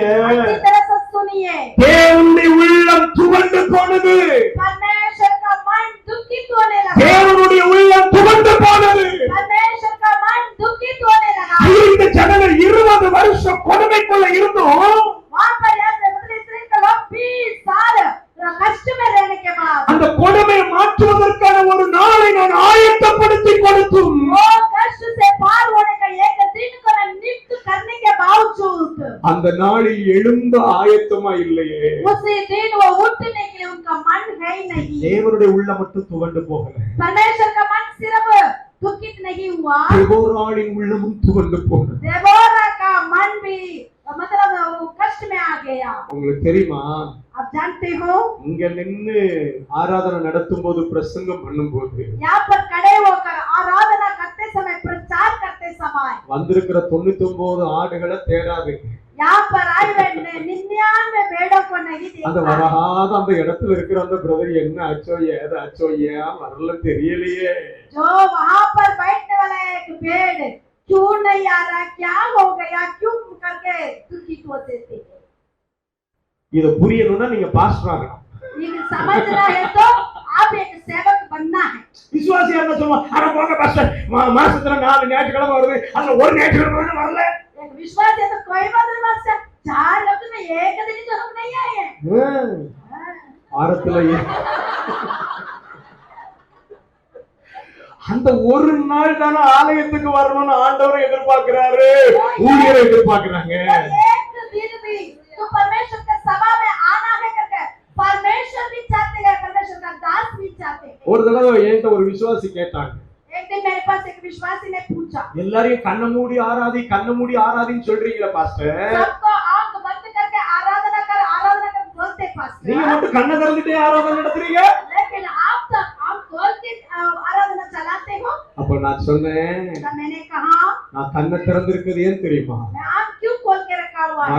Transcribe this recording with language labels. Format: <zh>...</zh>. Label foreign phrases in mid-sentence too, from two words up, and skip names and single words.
<hi>अच्छी तरह से सुनिए।</hi> <ta>தேவனுடைய உள்ளம் துவண்டு போனது.</ta> <hi>परमेश्वर का मन दुखित होने लगा।</hi> <ta>தேவனுடைய உள்ளம் துவண்டு போனது.</ta> <hi>परमेश्वर का मन दुखित होने लगा।</hi> <ta>இந்த ஜனங்கள் 20 வருஷம் கொடுமைக்குள்ள இருந்தோம்.</ta> <hi>वहाँ पर ऐसे मतलब इस्राएल के लोग 20 साल कष्ट में रहने के बाद</hi> <ta>அந்த கொடுமையை மாற்றுவதற்கான ஒரு நாளை நான் ஆயத்தப்படுத்தி கொடுத்தும்</ta> <hi>वो कष्ट से पार होने का एक दिन को नियुक्त करने के बावजूद</hi> <ta>அந்த நாளில் எழுந்த ஆயத்தமா இல்லையே.</ta> <hi>उसी दिन वो उठने के लिए उनका मन है ही नहीं।</hi> <ta>தேவனுடைய உள்ளம் மட்டும் துவண்டு போகல.</ta> <hi>परमेश्वर का मन सिर्फ दुखित नहीं हुआ,</hi> <ta>தேவோராளின் உள்ளமும் துவண்டு போனது.</ta> <hi>देबोरा का मन भी मतलब वो कष्ट में आ गया।</hi> <ta>உங்களுக்கு தெரியுமா?</ta> <hi>आप जानते हो</hi> <ta>இங்க நின்னு ஆராதனை நடத்தும் போது பிரசங்கம் பண்ணும்போது</ta> <hi>यहाँ पर खड़े होकर आराधना करते समय प्रचार करते समय</hi> <ta>வந்திருக்கிற 99 ஆடுகளை தேடாதீங்க.</ta> <hi>यहाँ पर आए हुए 99 भेड़ों को नहीं</hi> <ta>அந்த</ta> <hi>देखा।</hi> <ta>வராத அந்த இடத்துல இருக்கிற அந்த பிரதர் என்ன ஆச்சோ ஏது ஆச்சோ ஏன் வரல தெரியலையே.</ta> <hi>जो वहाँ पर बैठने वाला एक भेड़ क्यों नहीं आ रहा, क्या हो गया, क्यों करके दुखित होते थे।</hi> <ta>இத புரியணும்னா நீங்க பாஸ்டர் ஆகணும்.</ta> <hi>ये समझना है तो आप एक सेवक बनना है।</hi> <ta>விசுவாசியா இருந்தா சொல்லுவான், அட போங்க பாஸ்டர் மாசத்துல 4 ஞாயிற்றுக்கிழமை வருது, அதுல ஒரு ஞாயிற்றுக்கிழமை வரல.</ta> <hi>एक विश्वास है तो कोई बात नहीं, बस 4 हफ्ते में एक दिन तो हम नहीं आए हैं।</hi> <ta>வாரத்துல அந்த ஒரு நாள் தானே ஆலயத்துக்கு வரணும்னு ஆண்டவரை எதிர்பார்க்கிறாரு, ஊழியரை எதிர்பார்க்கிறாங்க.</ta> <hi>एक दिन भी तो परमेश्वर के सभा में आना है करके परमेश्वर भी</hi> <ta>ஒரு தடவை என்கிட்ட ஒரு விசுவாசி கேட்டாங்க,</ta> <hi>एक दिन मेरे पास एक विश्वासी ने पूछा,</hi> <ta>எல்லாரையும் கண்ண மூடி ஆராதின்னு சொல்றீங்களா பாஸ்டர்,</ta> <hi>सबको आंख बंद करके आराधना कर बोलते</hi> <ta>நீங்க</ta> <hi>पास्टर,</hi> <ta>மட்டும் கண்ணை திறந்துட்டே ஆராதனை நடத்துறீங்க?</ta> <hi>लेकिन आप तो आंख खोल के आराधना चलाते हो।</hi> <ta>அப்ப நான் சொன்னேன்,</ta> <hi>तो मैंने कहा</hi> <ta>நான் கண்ணை திறந்திருக்கிறது ஏன் தெரியுமா,</ta> <hi>मैं आंख क्यों खोल के रखा हुआ है?</hi>